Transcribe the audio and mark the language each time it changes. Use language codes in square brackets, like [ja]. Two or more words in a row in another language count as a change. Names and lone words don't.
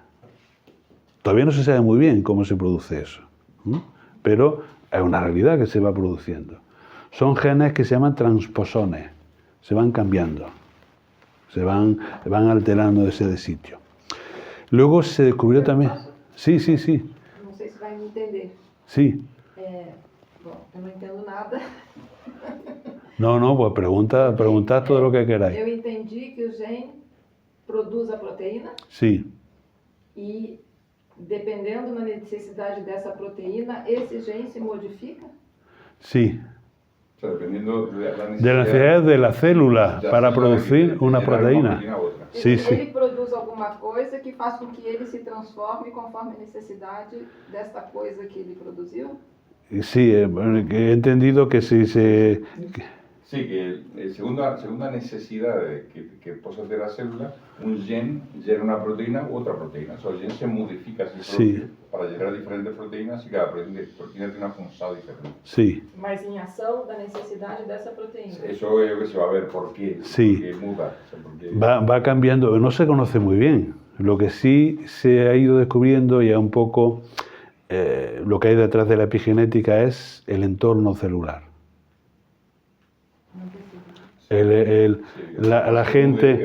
[es] Todavía no se sabe muy bien cómo se produce eso, pero es una realidad que se va produciendo. Son genes que se llaman transposones, se van cambiando, se van alterando de sitio. Luego se descubrió también... Sí. [pt] Não sei se vai me entender. [es] Sí. [pt] Bom, eu não entendo nada. [es] No, pues preguntad todo lo que queráis. [pt] Eu entendi que o gen produz a proteína [es] Sí, [pt] e, dependendo da necessidade dessa proteína, esse gen se modifica? [es] sí. O sea, dependiendo de la De las necesidades de la célula Ya, para sí, producir de una generar proteína. u otra. Sí, sí. [pt] Ele produz alguma coisa que faz com que ele se transforme conforme a necessidade desta coisa que ele produziu? [es] Sí, he entendido que si se... Sí, que segunda necesidad [pt] que possa ter a célula, [es] un gen gera una proteína u otra proteína. O sea, el gen se modifica a sí propio para generar diferentes proteínas y cada proteína tiene una función diferente. Sí. [pt] Mas em ação da necessidade dessa proteína. [es] Eso es lo que se va a ver por qué, Sí. por qué muda. O sea, por qué... Va cambiando, no se conoce muy bien. Lo que sí se ha ido descubriendo y es un poco lo que hay detrás de la epigenética es el entorno celular. La gente...